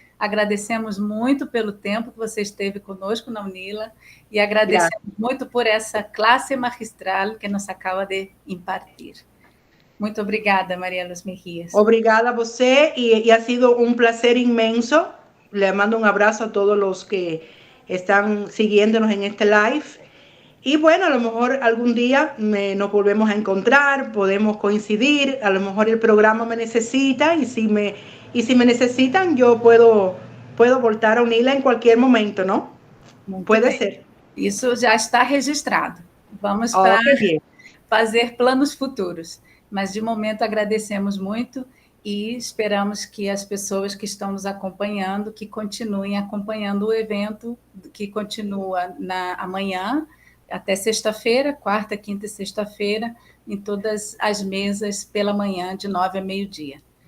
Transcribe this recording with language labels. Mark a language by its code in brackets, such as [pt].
[pt] Agradecemos muito pelo tempo que você esteve conosco na UNILA e agradecemos muito por essa classe magistral que nos acaba de impartir. Muito obrigada, Maria Luz Mejias. Obrigada a você [es] y ha sido un placer inmenso. Le mando un abrazo a todos los que están siguiéndonos en este live. Y bueno, a lo mejor algún día nos volvemos a encontrar, podemos coincidir, a lo mejor el programa me necesita y si me necesitan yo puedo voltar a UNILA en cualquier momento, ¿no? Puede ser. [pt] Isso já está registrado. Vamos para fazer planos futuros. Mas, de momento, agradecemos muito e esperamos que as pessoas que estão nos acompanhando, que continuem acompanhando o evento, que continua amanhã, até sexta-feira, quarta, quinta e sexta-feira, em todas as mesas pela manhã, de 9 a meio-dia.